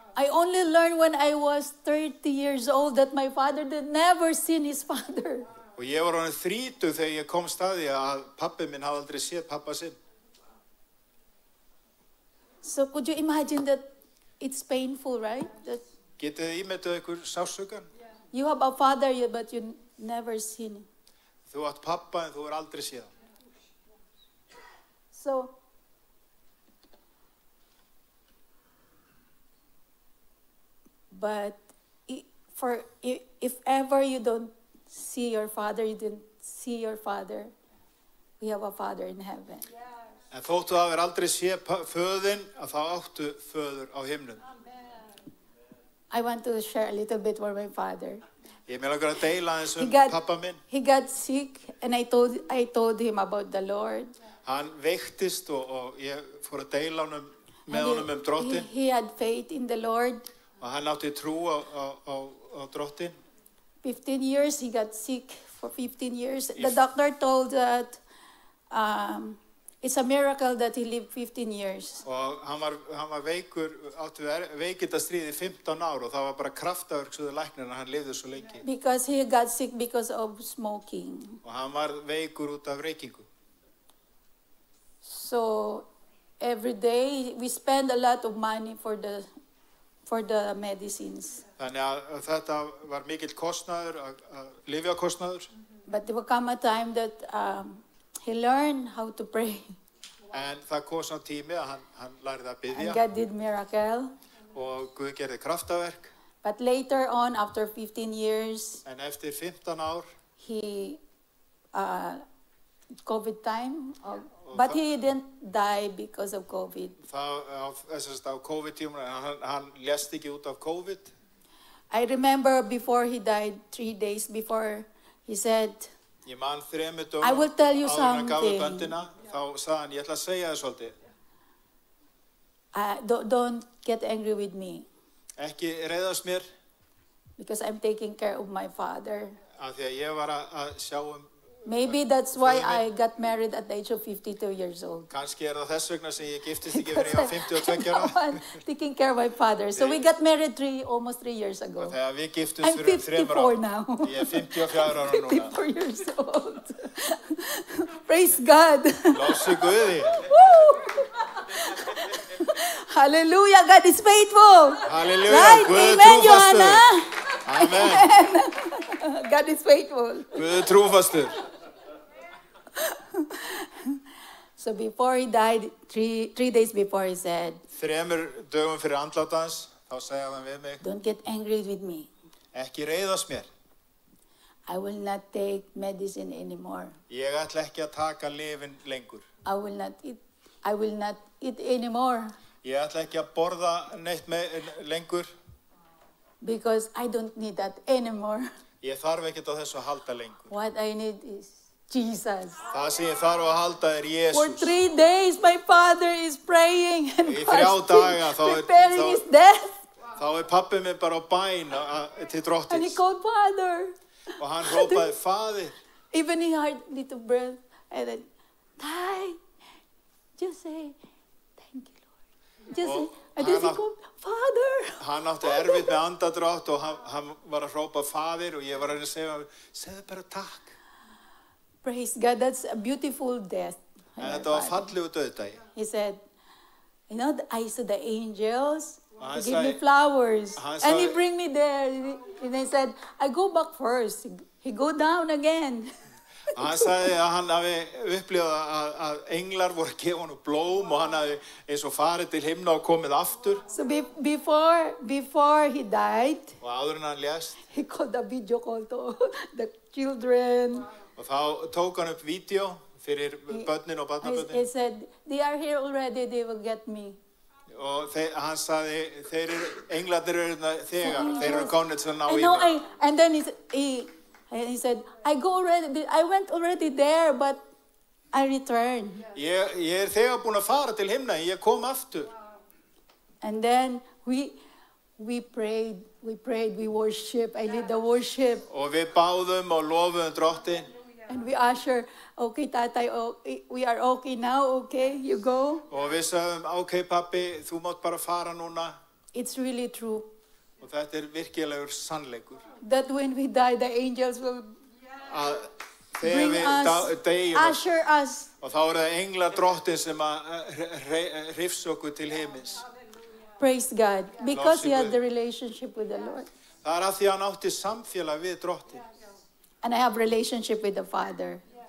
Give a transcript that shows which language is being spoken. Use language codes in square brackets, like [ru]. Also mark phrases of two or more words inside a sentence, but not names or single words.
[en] I only learned when I was 30 years old that my father had never seen his father. [is] Og ég var orðinn 30 þegar ég komst að því að pabbi minn hafði aldrei séð pappa sinn. [en] So could you imagine that it's painful, right? That [is] Getið þið ímyndað ykkur sársaukann? [en] you have a father but you never seen him. [is] Þú átt pappa en þú er aldrei séð hann. [en] So but if ever you don't see your father, you didn't see your father, we have a father in heaven. [is] En þóttu það hafi aldrei séð föðin, að þá áttu föður á himnum. [en] I want to share a little bit for my father. [is] Ég með langar að deila aðeins pappa minn. [en] He got sick and I told him about the Lord. [is] Hann veiktist og ég fór að deila með honum Drottin. [en] He had faith in the Lord. [is] Og hann átti trú á Drottin. [en] 15 years, he got sick for 15 years. The doctor told that it's a miracle that he lived 15 years. [is] Og hann var veikur, átti veikindastríð í 15 ár og það var bara kraftaverk svo læknir að hann lifði svo lengi. [en] Because he got sick because of smoking. [is] Og hann var veikur út af reykingu. [en] So every day we spend a lot of money for the medicines. [is] Þannig að þetta var mikill kostnaður, lyfjakostnaður. [en] But there will come a time that he learned how to pray. [is] En það kom sá tími að hann lærði að biðja. [en] And God did miracle. [is] Og Guð gerði kraftaverk. [en] But later on, after 15 years, [is] En eftir 15 ár, [en] he COVID time, but he didn't die because of COVID. [is] á COVID-tímum, hann lést ekki út af COVID. [en] I remember before he died, 3 days before, he said, [is] Ég man 3 dögum [en] I will tell you [is] áður en hann gaf upp [en] something. [is] öndina, þá sagði hann, ég ætla að segja þér svolítið. [en] don't get angry with me [is] Ekki reiðast mér, [en] because I'm taking care of my father. [is] af því að ég var að sjá [en] Maybe that's why I got married at the age of 52 years old. [is] Kannski það þess vegna sem ég giftist ekki fyrir ég var 52 ára. [en] No one taking care of my father. So we got married almost 3 years ago. [is] Og þegar við giftumst [en] I'm [is] fyrir 3 ára. [en] 54 now. [is] Ég er 54 ára núna. [en] 54 years old. Praise God. [is] Lofsi Guði. [en] Hallelujah, God is faithful. [is] Halleluja, [en] Right? [is] Guð er [en] Amen, [is] trúfastur. Johanna. Amen. [en] God is faithful. [is] Guð er trúfastur. [en] So before he died, three days before, he said, [is] 3 dögum fyrir andlátans, þá sagði hann við mig, [en] don't get angry with me. [is] ekki reiðast mér. [en] I will not take medicine anymore. [is] Ég ætla ekki að taka lyfin lengur. [en] I will not eat anymore. [is] Ég ætla ekki að borða neitt lengur. [en] Because I don't need that anymore. [is] Ég þarf ekkert á þessu að halda lengur. [en] What I need is Jesus. [is] Það sem ég þarf að halda er [en] For [is] Jesús. [en] 3 days, my father is praying and [is] Í 3 daga, [en] fasting, preparing his death. [is] Þá er pabbi minn bara á bæn til [en] And he [is] drottins. [en] called Father. [is] Og hann hrópaði, Faðir. [en] Even he had little breath. And then, die. Just say, thank you, Lord. Just say, and then he called, Father. [is] Hann átti erfitt með andadrátt og hann var að hrópa Faðir og ég var að segja, segðu bara takk. [en] Praise God, that's a beautiful death. [is] En þetta var fallegu dauðdagi. [en] He said, you know, I saw the angels. [is] Hann [en] He gave me [is] sagði- [en] flowers. [is] hann [en] And he [is] sagði- [en] bring me there. And he said, I go back first. He go down again. [is] Hann sagði að hann hafi upplifað að englar voru að gefa honum blóm og hann hafi eins og farið til himna og komið aftur. [en] So before he died, [is] Og áður en hann lést. [en] he called a video call to the children. [is] Og þá tók hann upp vídeo fyrir börnin og [en] He [is] barnabörnin. [en] said, they are here already, they will get me. [is] Og hann sagði, englarnir eru þegar, þeir eru komnir til að ná [en] And, [is] í [en] now [is] mig. [en] and then he said, I went already there, but I returned. [is] Ég er þegar búin að fara til himna, ég kom aftur. [en] And then we prayed, we worship. I lead the worship. [is] Og við báðum og lofuðum drottin. [en] And we usher, okay, Tatay, we are okay now, okay, you go. [is] Og við sagðum, ok pabbi, þú mátt bara fara núna. [en] It's really true [is] Og þetta virkilegur sannleikur. [en] that when we die, the angels will [is] Að [en] bring [is] þegar [en] us, [is] við deyjum, [en] usher us. [is] og þá eru það engla drottin sem að hrifsa okkur til himins. [en] Praise God. Because he Love had you. the relationship with the Lord. [is] Það af því að hann átti samfélag við drottin. [en] And I have relationship with the Father, with